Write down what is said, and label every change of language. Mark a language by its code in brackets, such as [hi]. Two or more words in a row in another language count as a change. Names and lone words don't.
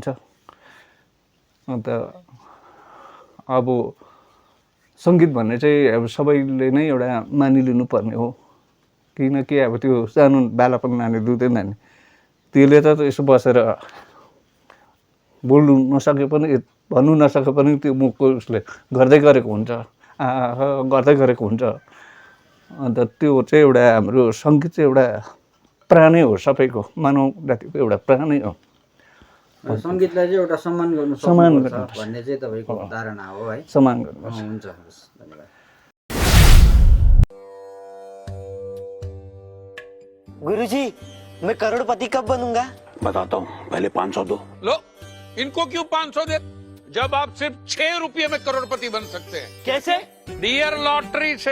[ne] अन्त अब सङ्गीत भन्ने चाहिँ अब सबैले नै एउटा मानिलिनु पर्ने हो, किनकि अब त्यो सानो बालापन नानी दुधै नानी त्यसले त यसो बसेर बोल्नु नसके पनि भन्नु नसके पनि त्यो मुखको उसले गर्दै गरेको हुन्छ, गर्दै गरेको हुन्छ। अन्त त्यो चाहिँ एउटा हाम्रो सङ्गीत चाहिँ एउटा प्राणै हो, सबैको मानव जातिको एउटा प्राणै हो। सङ्गीतलाई चाहिँ एउटा सम्मान गर्नु सक्नुपर्छ भन्ने चाहिँ तपाईँको धारणा हो है। सम्मान गर्नु हुन्छ, हस्, धन्यवाद। [hi] गुरुजी, मैं करोड़पति कब बनूंगा? बताता हूँ, पहले 500 दो। लो, इनको क्यों 500 दे, जब आप सिर्फ 6 रुपये में करोड़पति बन सकते हैं। कैसे? डियर लॉटरी से।